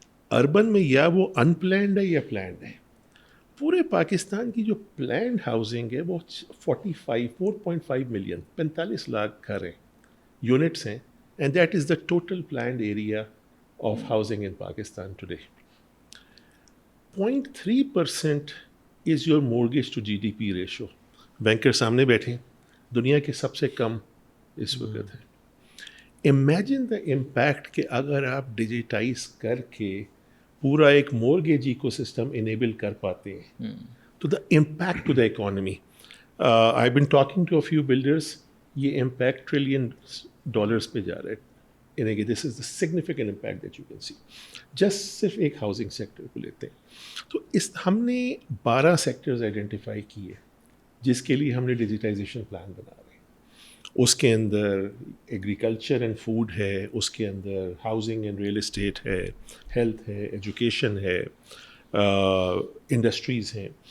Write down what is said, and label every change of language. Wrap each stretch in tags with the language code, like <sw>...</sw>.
<ur>Urban میں یا وہ ان پلانڈ ہے یا پلانڈ ہے. پورے پاکستان کی جو پلانڈ ہاؤسنگ ہے وہ 4.5 ملین 45 لاکھ گھر ہیں, یونٹس ہیں,</ur> <en>And that is the total planned area of housing in Pakistan today. 0.3% is your mortgage to G D P ratio.</en> <ur>Banker سامنے بیٹھے ہیں, دنیا کے سب سے کم اس وقت ہے.</ur> <en>imagine the impact</en> <ur>کہ اگر آپ ڈیجیٹائز کر کے پورا ایک مورگیج ایکو سسٹم انیبل کر پاتے ہیں, تو</ur> <en>The impact to the economy. I been talking to a few builders,</en> <ur>یہ امپیکٹ $1 ٹریلین پہ جا رہا ہے. یعنی کہ</ur> <en>This is the significant impact that you can see.</en> <ur>Just صرف ایک ہاؤسنگ سیکٹر کو لیتے ہیں تو ہم نے 12 سیکٹرز آئیڈینٹیفائی کیے جس کے لیے ہم نے ڈیجیٹائزیشن پلان بنا رہے ہیں. اس کے اندر ایگریکلچر اینڈ فوڈ ہے, اس کے اندر ہاؤسنگ اینڈ ریئل اسٹیٹ ہے, ہیلتھ ہے, ایجوکیشن ہے, انڈسٹریز ہیں.</ur>